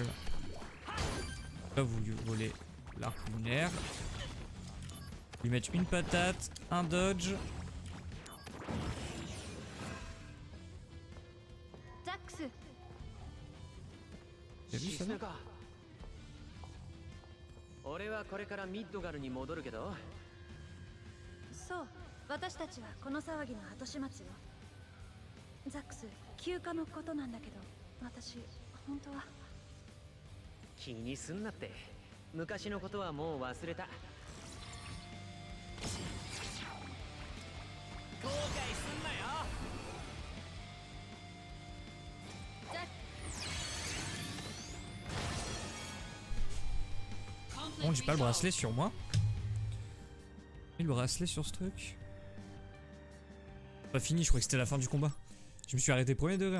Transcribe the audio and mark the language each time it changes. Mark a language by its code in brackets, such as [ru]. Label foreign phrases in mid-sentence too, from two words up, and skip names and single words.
[fr] Là vous lui volez l'arc lunaire. Lui mettre une patate, un dodge. Zax, T'as vu ça là [ja] 俺はこれからミッドガルに戻るけど、そう私たちはこの騒ぎの後始末よ。ザックス休暇のことなんだけど、私本当は気にすんなって。昔のことはもう忘れた。後悔すんなよ。 [fr] Bon, j'ai pas le bracelet sur moi. Et le bracelet sur ce truc. Pas fini, je croyais que c'était la fin du combat. Je me suis arrêté premier degré.